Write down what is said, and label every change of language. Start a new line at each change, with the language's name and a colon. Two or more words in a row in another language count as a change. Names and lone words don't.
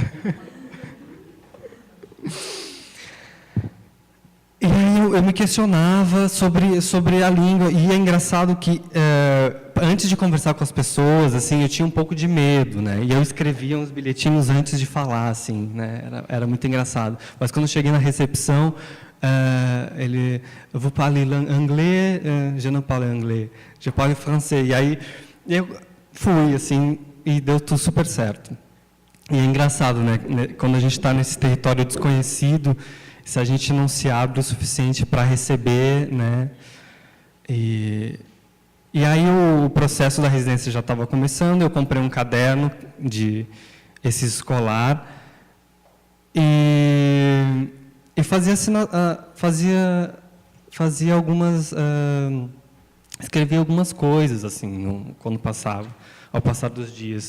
Portuguese: E aí eu me questionava sobre a língua, e é engraçado que antes de conversar com as pessoas, assim, eu tinha um pouco de medo, né? E eu escrevia uns bilhetinhos antes de falar, assim, né? Era muito engraçado. Mas quando eu cheguei na recepção,
French: vous parlez anglais, je ne parle anglais, je parle français.
Portuguese: E aí eu fui, assim, e deu tudo super certo. E é engraçado, né? Quando a gente está nesse território desconhecido, se a gente não se abre o suficiente para receber, né? E aí o processo da residência já estava começando, eu comprei um caderno esse escolar e fazia algumas, escrevia algumas coisas assim quando passava, ao passar dos dias.